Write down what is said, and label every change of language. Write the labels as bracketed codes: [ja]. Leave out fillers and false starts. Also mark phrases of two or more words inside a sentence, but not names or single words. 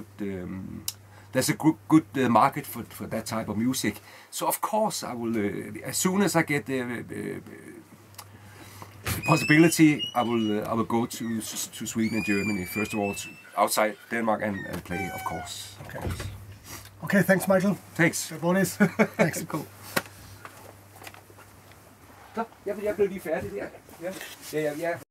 [en] There's a good market for that type of music. So of course I will, as soon as I get the possibility, I will go to Sweden and Germany first of all, outside Denmark, and play, of course. Okay. Okay, thanks, Michael. Thanks. [da] Det var det. Thanks. [en] Cool. [da] Så, jeg blev lige færdig der. Ja.